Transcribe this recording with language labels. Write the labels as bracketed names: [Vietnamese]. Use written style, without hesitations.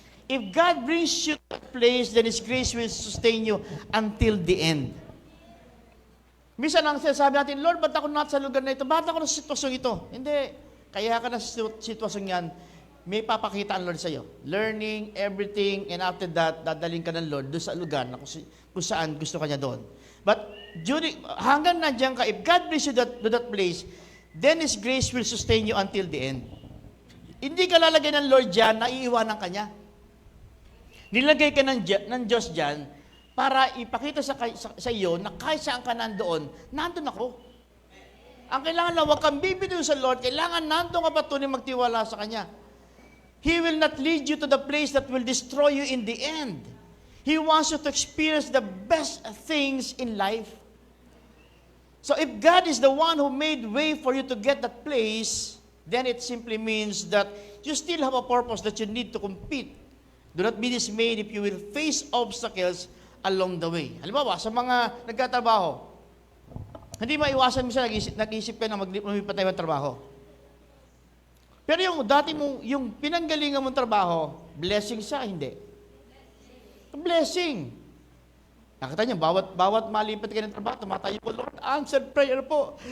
[English] If God brings you to a place, then His grace will sustain you until the end. [Filipino] Minsan ang sinasabi natin, Lord, ba't ako sa lugar na ito? Ba't ako sa sitwasyong ito? Hindi. Kaya ka na sa sitwasyong yan, may papakita ang Lord sa iyo. [English] Learning, everything, and after that, [Filipino] dadaling ka ng Lord doon sa lugar na kung saan gusto ka niya doon. [English] But [Filipino] hanggang nandiyan ka, [English] if God brings you to that place, then His grace will sustain you until the end. [Filipino] Hindi ka lalagay ng Lord dyan, naiiwanan ka niya. Nilagay ka ng Diyos dyan para ipakita sa iyo na kahit saan ka nandoon, nandun ako. Ang kailangan lang, huwag kang bibitaw sa Lord, kailangan nandun ka patuloy magtiwala sa Kanya. [English] He will not lead you to the place that will destroy you in the end. He wants you to experience the best things in life. So if God is the one who made way for you to get that place, then it simply means that you still have a purpose that you need to compete. Do not be dismayed if you will face obstacles along the way. [Filipino] Halimbawa, sa mga nagtatrabaho, hindi maiwasan minsan nag-isip ka na lumipat tayo ng trabaho. Pero yung dati mong, yung pinanggalingan mong trabaho, blessing siya, hindi. Blessing. Nakita niyo, bawat malipat ka ng trabaho, tumatayo po, Lord, answered prayer po.